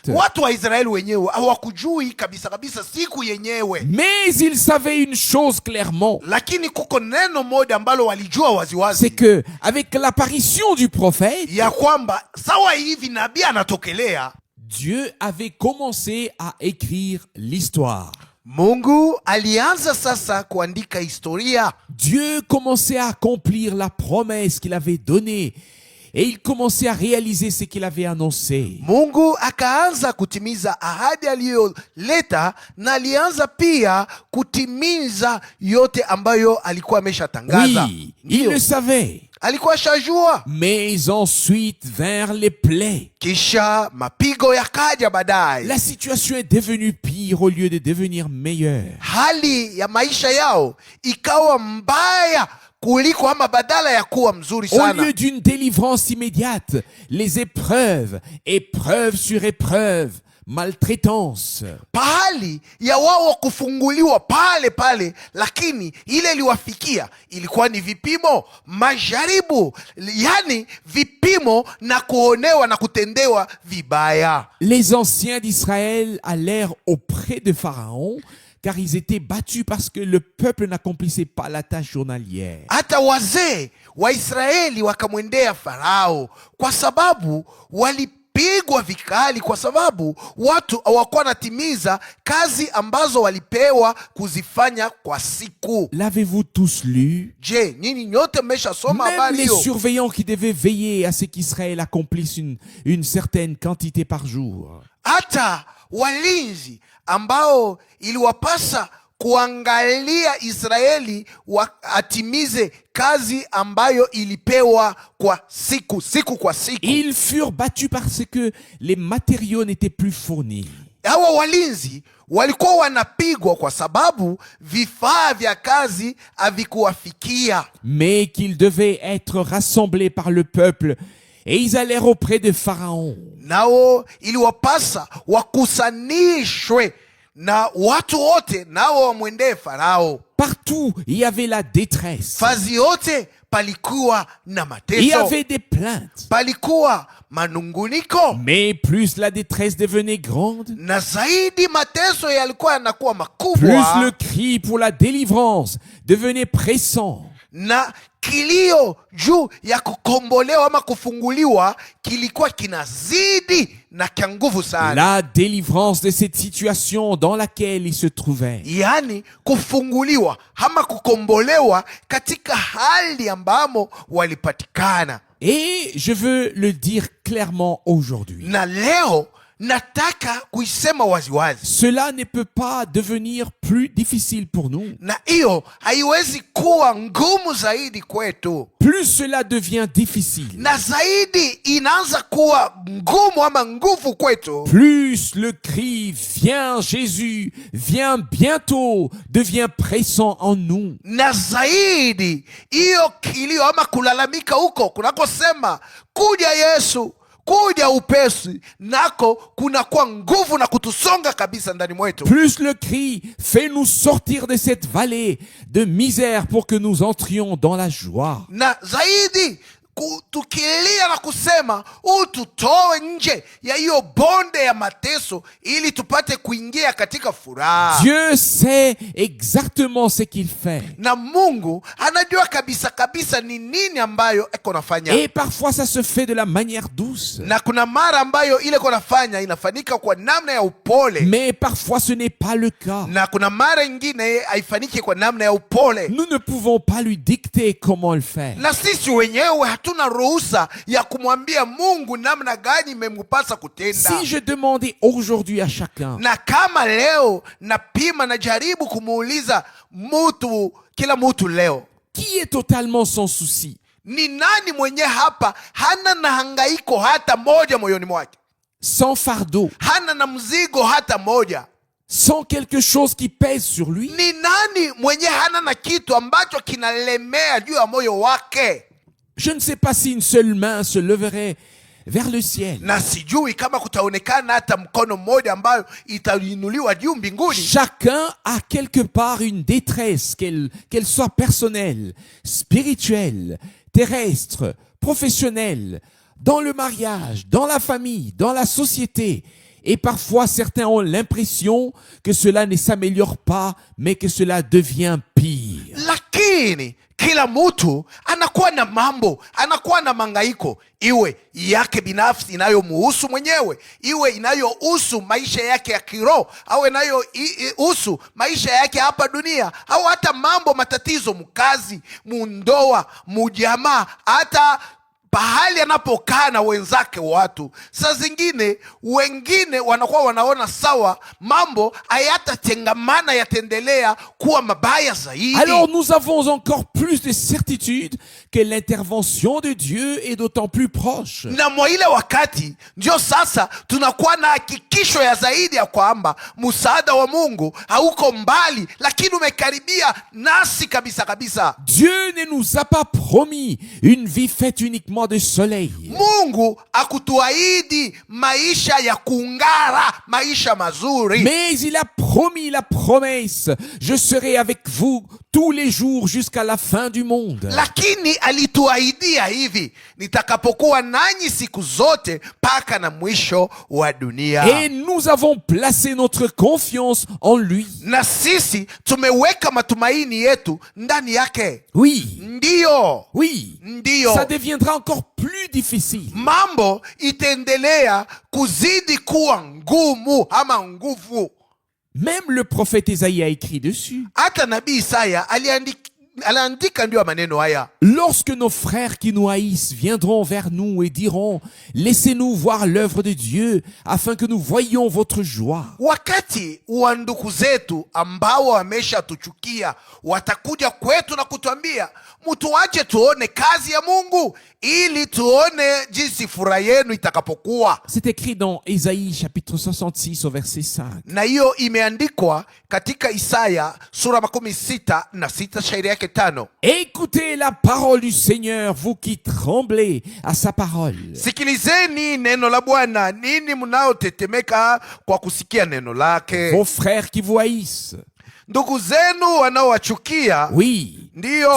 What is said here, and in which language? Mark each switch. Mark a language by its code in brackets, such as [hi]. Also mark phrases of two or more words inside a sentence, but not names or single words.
[sw] Watu wa Israeli wenyewe hawakujui kabisa kabisa siku yenyewe, [fr] mais ils savaient une chose clairement, [sw] lakini kuko neno moja ambalo walijua [fr] c'est [sw] waziwazi, [fr] que avec l'apparition du prophète, [sw] ya kwamba sawa hivi nabii anatokelea, [fr] Dieu avait commencé à écrire l'histoire. [sw] Mungu alianza sasa kuandika historia. [fr] Dieu commençait à accomplir la promesse qu'il avait donnée et il commençait à réaliser ce qu'il avait annoncé. [sw] Mungu akaanza kutimiza ahadi aliyoleta, na alianza pia kutimiza yote ambayo alikuwa ameshatangaza. [fr] Oui, il le savait. [sw] Alikuwa shajua, [fr] Mais ensuite vinrent les plaies. [sw] kisha mapigo yakaja baadaye. [fr] La situation est devenue pire au lieu de devenir meilleure. [sw] Hali ya maisha yao ikawa mbaya kuliko ama badala ya kuwa mzuri [fr] Au [sw] sana. [fr] lieu d'une délivrance immédiate, les épreuves, épreuve sur épreuve, maltraitance. [sw] Pahali ya wao kufunguliwa pale pale, lakini ile iliwafikia ilikuwa ni vipimo, majaribu, yani vipimo na kuonewa na kutendewa vibaya. [fr] Les anciens d'Israël allèrent auprès de Pharaon car ils étaient battus parce que le peuple n'accomplissait pas la tâche journalière. [sw] Hata wazee wa Israeli wakamwendea Farao kwa sababu walipigwa vikali, kwa sababu watu hawakuwa wanatimiza kazi ambazo walipewa kuzifanya kwa siku. [fr] L'avez-vous tous lu? [sw] Je, nyinyi nyote mmeshasoma [fr] Même [sw] habari [fr] les [sw] hiyo? [fr] surveillants qui devaient veiller à ce qu'Israël accomplisse une certaine quantité par jour. [sw] Hata walinzi ambao iliwapasa kuangalia Israeli atimize kazi ambayo ilipewa kwa siku kwa siku. [fr] Ils furent battus parce que les matériaux n'étaient plus fournis. [sw] Hawa walinzi walikuwa wanapigwa kwa sababu vifaa vya kazi havikuwafikia, [fr] Mais qu'ils devaient être rassemblés par le peuple et ils allèrent auprès de Pharaon. [sw] nao iliwapasa wakusanishwe na watu wote, nao wamwendee Farao. [fr] Partout, il y avait la détresse. [sw] Fazi yote palikuwa na [fr] Il y [sw] mateso, [fr] avait des plaintes. [sw] palikuwa manunguniko, [fr] Mais plus la détresse devenait grande, [sw] na zaidi mateso yalikuwa yanakuwa [fr] plus [sw] makubwa, [fr] le cri pour la délivrance devenait pressant. [sw] na kilio juu ya kukombolewa ama kufunguliwa kilikuwa kinazidi na kia nguvu sana. [fr] La délivrance de cette situation dans laquelle il se trouvait. [sw] Yaani kufunguliwa ama kukombolewa katika hali ambamo walipatikana. [fr] Et je veux le dire clairement aujourd'hui. [sw] Na leo nataka kuisema waziwazi, [fr] Cela ne peut pas devenir plus difficile pour nous. [sw] na hiyo haiwezi kuwa ngumu zaidi kwetu, [fr] Plus cela devient difficile, [sw] na zaidi inaanza kuwa ngumu ama nguvu kwetu, [fr] plus le cri "Viens Jésus, viens bientôt" devient pressant en nous. [sw] na zaidi hiyo kilio ama kulalamika huko kunakosema kuja Yesu, kuja upesi, nako kunakuwa nguvu na kutusonga kabisa ndani mwetu. [fr] Plus le cri fait nous sortir de cette vallée de misère pour que nous entrions dans la joie. [sw] Na zaidi tukilia na kusema ututoe nje ya hiyo bonde ya mateso ili tupate kuingia katika furaha. [fr] Dieu sait exactement ce qu'il fait. [sw] Na Mungu anajua kabisa kabisa ni nini ambayo eko nafanya. [fr] Et parfois ça se fait de la manière douce. [sw] Na kuna mara ambayo ile eko nafanya inafanyika kwa namna ya upole. [fr] Mais parfois ce n'est pas le cas. [sw] Na kuna mara ingine haifaniki kwa namna ya upole. [fr] Nous ne pouvons pas lui dicter comment le faire. [sw] Na sisi wenyewe hatuna ruhusa ya kumwambia Mungu namna gani imempasa kutenda. [fr] Si je demandais aujourd'hui à chacun, [sw] Na kama leo napima na jaribu kumuuliza kila mtu leo, [fr] qui est totalement sans souci? [sw] ni nani mwenye hapa hana na hangaiko hata moja moyoni mwake, [fr] Sans fardeau, [sw] hana na mzigo hata moja? [fr] sans quelque chose qui pèse sur lui? [sw] Ni nani mwenye hana na kitu ambacho kinalemea juu ya moyo wake? [fr] Je ne sais pas si une seule main se leverait vers le ciel. [sw] Na sijui kama kutaonekana hata mkono mmoja ambayo itainuliwa juu mbinguni. [fr] Chacun a quelque part une détresse, qu'elle soit personnelle, spirituelle, terrestre, professionnelle, dans le mariage, dans la famille, dans la société. Et parfois, certains ont l'impression que cela ne s'améliore pas, mais que cela devient pire. [sw] Lakini kila mtu anakuwa na mambo, anakuwa na mangaiko, iwe yake binafsi inayomuhusu mwenyewe, iwe inayohusu maisha yake ya kiroho, au inayohusu maisha yake hapa dunia, au hata mambo matatizo mkazi, mundoa, mujamaa, hata pahali anapokaa na wenzake watu. Saa zingine wengine wanakuwa wanaona sawa mambo hayatatengamana, yataendelea kuwa mabaya zaidi. [fr] Alors nous avons encore plus de certitude que l'intervention de Dieu est d'autant plus proche. [sw] Na mwa ile wakati ndio sasa tunakuwa na hakikisho ya zaidi ya kwamba msaada wa Mungu hauko mbali, lakini umekaribia nasi kabisa kabisa. [fr] Dieu ne nous a pas promis une vie faite uniquement de soleil. [sw] Mungu akutuahidi maisha ya kungara, maisha mazuri. [fr] Mais il a promis la promesse: je serai avec vous tous les jours jusqu'à la fin du monde. [sw] Lakini alituahidia hivi, nitakapokuwa nanyi siku zote mpaka na mwisho wa dunia. [fr] Et nous avons placé notre confiance en lui. [sw] Na sisi tumeweka matumaini yetu ndani yake. [fr] Oui, [sw] Ndiyo, [fr] oui, [sw] ndiyo. [fr] ça deviendra encore plus difficile. [sw] Mambo itaendelea kuzidi kuwa ngumu ama nguvu. [fr] Même le prophète Isaïe a écrit dessus. [sw] Hata nabii Isaya aliandika ndio maneno haya: [fr] Lorsque nos frères qui nous haïssent viendront vers nous et diront: laissez-nous voir l'œuvre de Dieu afin que nous voyions votre joie. [sw] Wakati wa ndugu zetu ambao wameshatuchukia watakuja kwetu na kutuambia, mtuache tuone kazi ya Mungu ili tuone jinsi furaha yenu itakapokuwa. [fr] C'est écrit dans Isaïe chapitre 66 au verset 5. [sw] Na hiyo imeandikwa katika Isaya sura 66 shairi yake 5. [fr] Écoutez la parole du Seigneur, vous qui tremblez à sa parole. [sw] Sikilizeni neno la Bwana, nini mnaotetemeka kwa kusikia neno lake. [fr] Vos frères qui vous haïssent, [sw] ndugu zenu wanaowachukia [fr] Oui, [sw] ndiyo